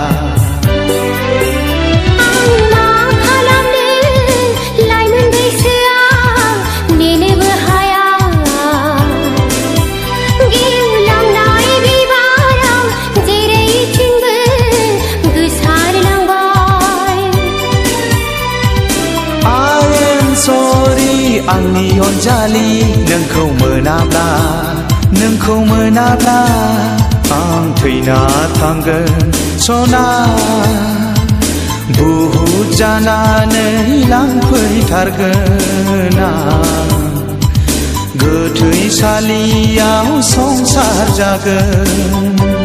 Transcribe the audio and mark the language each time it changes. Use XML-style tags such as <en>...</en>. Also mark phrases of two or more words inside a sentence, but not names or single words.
<brx>मा खालामनो लाइमोन बैसोआव नेनोबो हाया गेवलांनाय बिबाराव जेरैथिंबो गोसारलांबाय</brx> <en>I am sorry</en> <brx>आंनि अनजालि नोंखौ मोनाब्ला आं थैना थांगोन सना बुहुत जानानै लांफैथारगोन आं गोथैसालियाव संसार जागोन</brx>